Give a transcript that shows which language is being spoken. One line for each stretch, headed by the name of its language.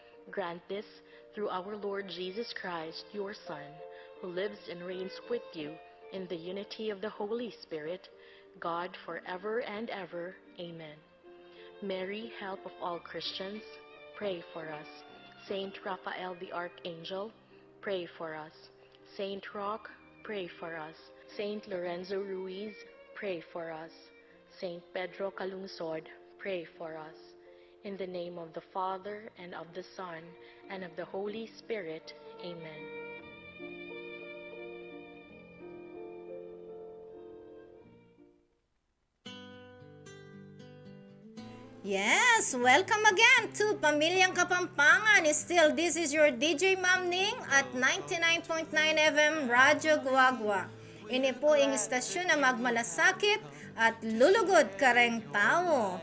English: Grant this through our Lord Jesus Christ, your Son, who lives and reigns with you in the unity of the Holy Spirit, God forever and ever. Amen. Mary, help of all Christians, pray for us. Saint Raphael the Archangel, pray for us. Saint Roch, pray for us. Saint Lorenzo Ruiz, pray for us. Saint Pedro Calungsod, pray for us. In the name of the Father, and of the Son, and of the Holy Spirit. Amen. Yes, welcome again to Pamilyang Kapampangan. Still, this is your DJ Ma'am Ning at 99.9 FM Radyo Guagua.
Pampanga: Ini po ang istasyon na magmalasakit at lulugod kareng tao.